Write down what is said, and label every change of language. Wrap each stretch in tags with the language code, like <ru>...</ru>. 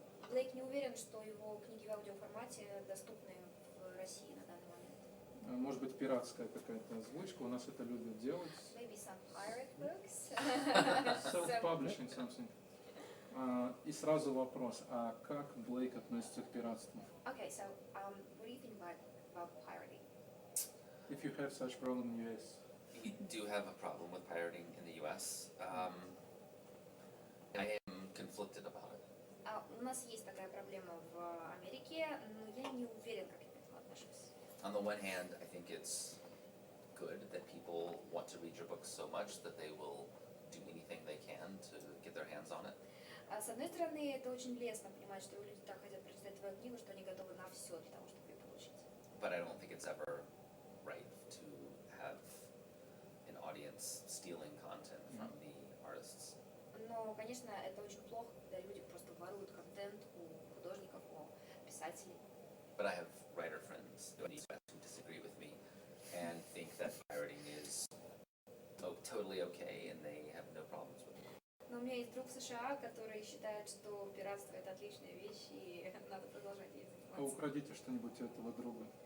<ru>Блейк не уверен, что его книги в аудиоформате доступны в России на данный момент. Может быть, пиратская какая-то озвучка, у нас это любят делать.</ru> <en>Maybe some pirate books. Self-publishing something.</en> <ru>И сразу вопрос, а как Блейк относится к пиратству?</ru> <en>Okay, so what do you think about pirating? If you have such problem in US. We do have a problem with pirating in the US. I am conflicted about it.</en> <ru>У нас есть такая проблема в Америке, но я не уверен, как я к этому отношусь.</ru> <en>On the one hand, I think it's good that people want to read your books so much that they will do anything they can to get their hands on it.</en> <ru>С одной стороны, это очень лестно понимать, что люди так хотят прочитать твою книгу, что они готовы на все для того, чтобы ее получить.</ru> <en>But I don't think it's ever right to have an audience stealing content from the artists.</en> <ru>Но, конечно, это очень плохо, когда люди просто воруют контент у художников, у писателей.</ru> <en>But I have writer friends who disagree with me and think that pirating is totally okay and they have no problems with it.</en> <ru>Но у меня есть друг в США, который считает, что пиратство это отличная вещь и надо продолжать ей А заниматься. украдите что-нибудь у этого друга.</ru>